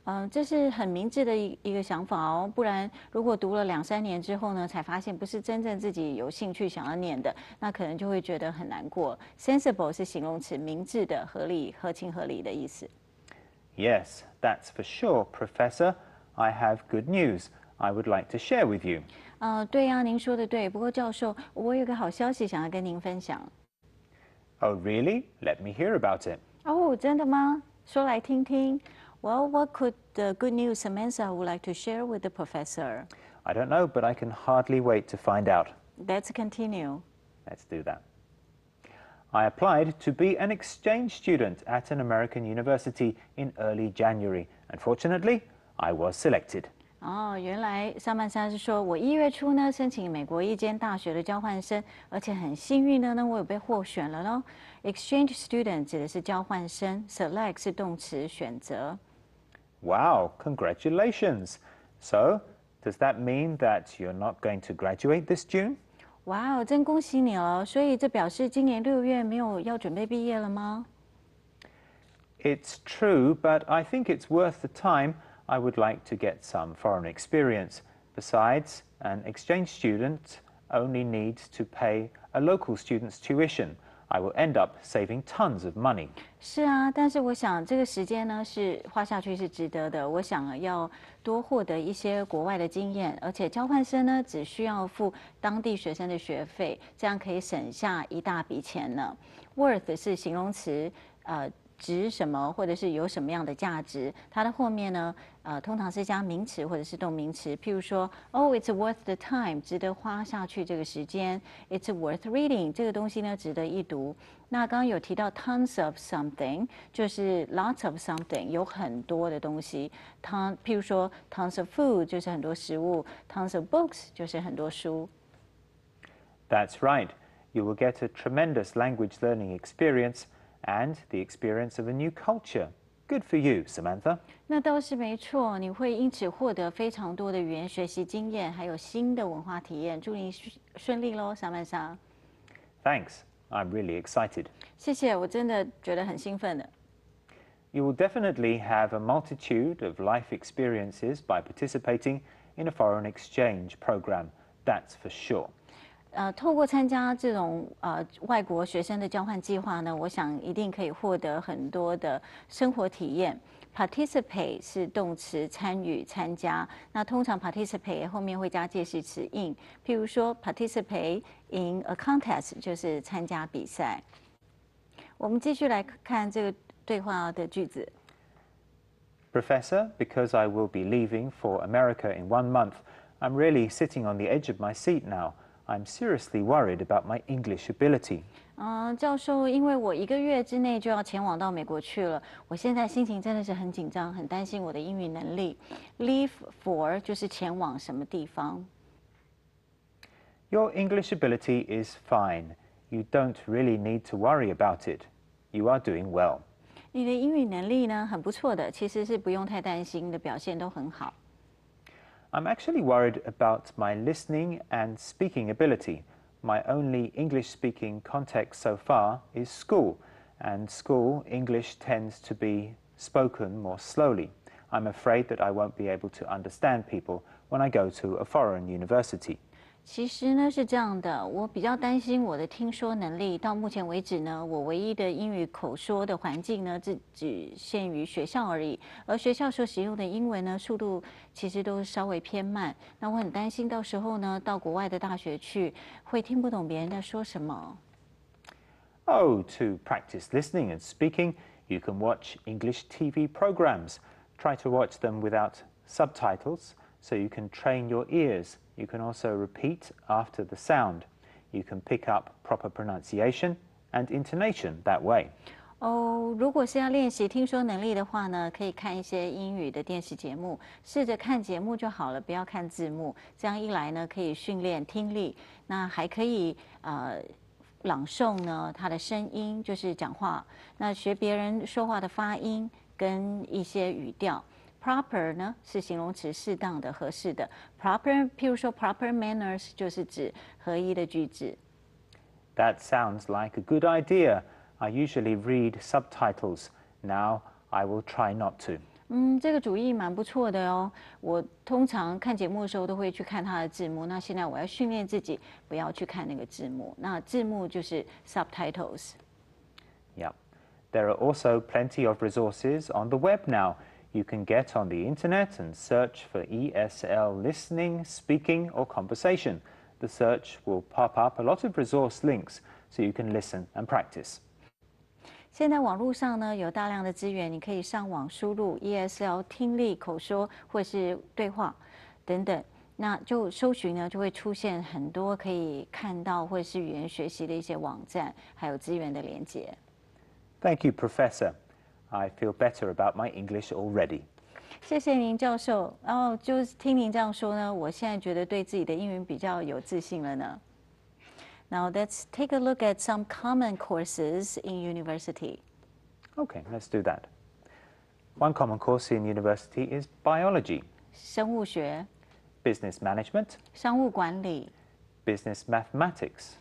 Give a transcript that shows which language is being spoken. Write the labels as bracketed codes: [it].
[zh] 这是很明智的一个想法哦，不然如果读了2、3年之后呢，才发现不是真正自己有兴趣想要念的，那可能就会觉得很难过。 Sensible 是形容词，明智的、合理、合情合理的意思。 [en] Yes, that's for sure, Professor. I have good news I would like to share with you. [zh] 对呀，您说的对。不过教授，我有个好消息想要跟您分享。 [en] Oh, really? Let me hear about it. [zh] 哦，真的吗？说来听听。 [en] Well, what could the good news Samantha would like to share with the professor? I don't know, but I can hardly wait to find out. Let's continue. Let's do that. I applied to be an exchange student at an American university in early January. Unfortunately, I was selected. [zh] 原来萨曼莎是说，我1月初呢申请美国一间大学的交换生，而且很幸运的呢，我有被获选了咯。 Exchange student 指的是交换生 ，select 是动词选择。 [en] Wow, congratulations. So, does that mean that you're not going to graduate this June? [zh] 哇哦，真恭喜你了！所以这表示今年6月没有要准备毕业了吗？ [en] It's true, but I think it's worth the time. I would like to get some foreign experience. Besides, an exchange student only needs to pay a local student's tuition. I will end up saving tons of money. [zh] 是啊，但是我想这个时间呢是花下去是值得的。我想要多获得一些国外的经验，而且交换生呢只需要付当地学生的学费，这样可以省下一大笔钱呢。 Worth 是形容词，值什么或者是有什么样的价值，它的后面呢，通常是加名词或者是动名词。譬如说， [en] Oh, it's worth the time， [zh] 值得花下去这个时间。 [en] It's worth reading， [zh] 这个东西呢值得一读。那刚刚有提到 [en] tons of something， [zh] 就是 [en] lots of something， [zh] 有很多的东西。譬如说 [en] tons of food [zh] 就是很多食物 ， [en] tons of books [zh] 就是很多书。 [en] That's right. You will get a tremendous language learning experience and the experience of a new culture. Good for you, Samantha. [zh] 那倒是没错，你会因此获得非常多的语言学习经验，还有新的文化体验。祝你顺利喽，萨曼莎。 [en] Thanks. I'm really excited. [zh] 谢谢，我真的觉得很兴奋的。 [en] You will definitely have a multitude of life experiences by participating in a foreign exchange program. That's for sure. [zh] 透过参加这种外国学生的交换计划呢，我想一定可以获得很多的生活体验。 Participate 是动词，参与、参加。那通常 participate 后面会加介系词 in， 譬如说 [en] participate in a contest [zh] 就是参加比赛。我们继续来看这个对话的句子。 [en] Professor, because I will be leaving for America in 1 month, I'm really sitting on the edge of my seat now. I'm seriously worried about my English ability. [zh] 教授，因为我1个月之内就要前往到美国去了，我现在心情真的是很紧张，很担心我的英语能力。 Leave for 就是前往什么地方。 [en] Your English ability is fine. You don't really need to worry about it. You are doing well. [zh] 你的英语能力呢，很不错的，其实是不用太担心的，表现都很好。 [en] I'm actually worried about my listening and speaking ability. My only English-speaking context so far is school, and school English tends to be spoken more slowly. I'm afraid that I won't be able to understand people when I go to a foreign university. [zh] 其实呢是这样的，我比较担心我的听说能力。到目前为止呢，我唯一的英语口说的环境呢，只限于学校而已。而学校所使用的英文呢，速度其实都稍微偏慢。那我很担心到时候呢，到国外的大学去，会听不懂别人在说什么。 [en] Oh, to practice listening and speaking, you can watch English TV programs. Try to watch them without subtitles, so you can train your ears. You can also repeat after the sound. You can pick up proper pronunciation and intonation that way. [zh] 如果是要练习听说能力的话呢，可以看一些英语的电视节目，试着看节目就好了，不要看字幕。这样一来呢，可以训练听力，那还可以朗诵呢他的声音，就是讲话。那学别人说话的发音跟一些语调。 Proper 呢是形容词，适当的、合适的。Proper， 譬如说 [en] proper manners [zh] 就是指合一的句子。 [en] That sounds like a good idea. I usually read subtitles. Now I will try not to. [zh] 这个主意蛮不错的哦。我通常看节目的时候都会去看它的字幕。那现在我要训练自己不要去看那个字幕。那字幕就是 subtitles。 [en] Yeah. There are also plenty of resources on the web now. You can get on the internet and search for ESL listening, speaking, or conversation. The search will pop up a lot of resource links so you can listen and practice. [zh] 现在网络上呢有大量的资源，你可以上网输入 ESL 听力、口说或是对话等等，那就搜寻呢就会出现很多可以看到或是语言学习的一些网站，还有资源的连结。 [en] Thank you, Professor. I feel better about my English already. [zh] 谢谢您，教授。就是听您这样说呢，我现在觉得对自己的英语比较有自信了呢。 [en] Now let's take a look at some common courses in university. Okay, let's do that. One common course in university is biology, [zh] 生物学、 [en] business management, [zh] 商务管理、 [en] business mathematics,